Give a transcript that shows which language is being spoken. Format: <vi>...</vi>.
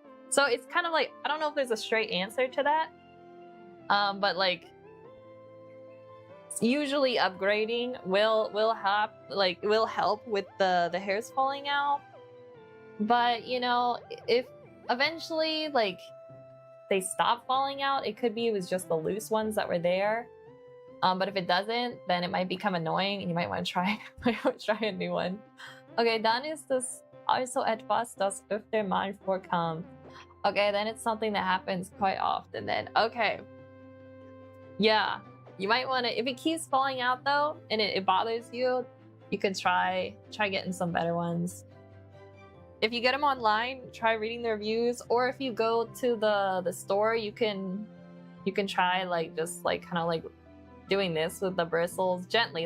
<en>So it's kind of like, I don't know if there's a straight answer to that, but like usually upgrading will help with the hairs falling out. But you know, if eventually like they stop falling out, it could be it was just the loose ones that were there. But if it doesn't, then it might become annoying and you might want to try a new one.</en> <de>Okay, dann ist das also etwas, das öfter mal vorkommt.</de> <en>Okay, then it's something that happens quite often then. Okay. Yeah, you might want to, if it keeps falling out though, and it bothers you, you can try getting some better ones. If you get them online, try reading the reviews, or if you go to the store, you can try like just like kind of like doing this with the bristles gently.</en>